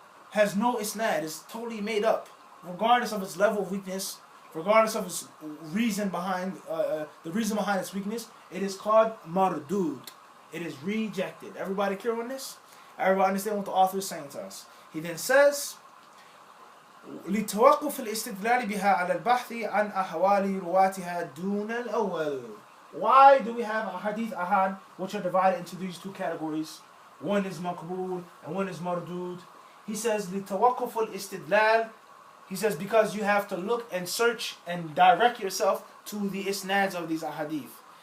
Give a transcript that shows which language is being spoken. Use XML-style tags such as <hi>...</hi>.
<en>has no isnad, it's totally made up, regardless of its level of weakness, regardless of its reason behind the reason behind its weakness, it is called mardud. It is rejected. Everybody clear on this? Everybody understand what the author is saying to us? He then says,</en> <ar>لتوقف الاستدلال بها على البحث عن أحوال رواتها دون الأول.</ar> <en>Why do we have a hadith ahad which are divided into these two categories? One is maqbool and one is mardud. He says</en> <ar>لتوقف الاستدلال.</ar> <en>He says because you have to look and search and direct yourself to the isnads of these ahadith.</en>